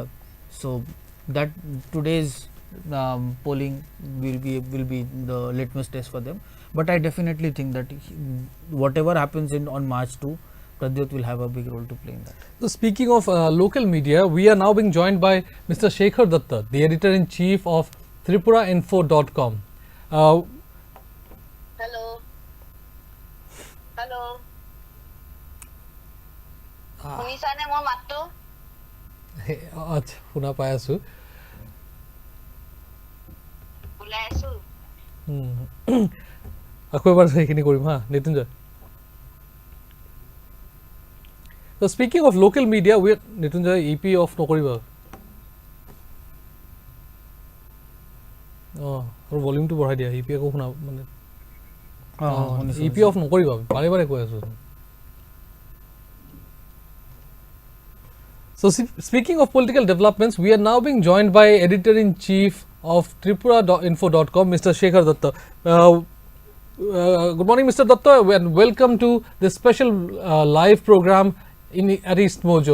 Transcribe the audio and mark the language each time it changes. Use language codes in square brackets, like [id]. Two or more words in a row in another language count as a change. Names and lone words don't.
[en] So that today's polling will be the litmus test for them. But I definitely think that whatever happens on March 2, Pradyot will have a big role to play in that. So speaking of local media, we are now being joined by Mr. Shekhar Datta, the editor-in-chief of TripuraInfo.com. Hello. [as] শুনিছানে মোৰ মাতটো? আচ্ছা, শুনা পাই আছো। ওলাই আছো। আকৌ এবাৰ সেইখিনি কৰিম হা, নিতুঞ্জয়। [en] So speaking of local media, we are Nitunjay EP off নকৰিবা। [as] আৰু ভলিউমটো বঢ়াই দিয়া, EP আকৌ শুনা মানে [en] EP off [as] নকৰিবা, বাৰে বাৰে কৈ আছো। [en] So speaking of political developments, we are now being joined by editor-in-chief of TripuraInfo.com, Mr. Shekhar Datta. Good morning, Mr. Datta, and welcome to this special live program at EastMojo.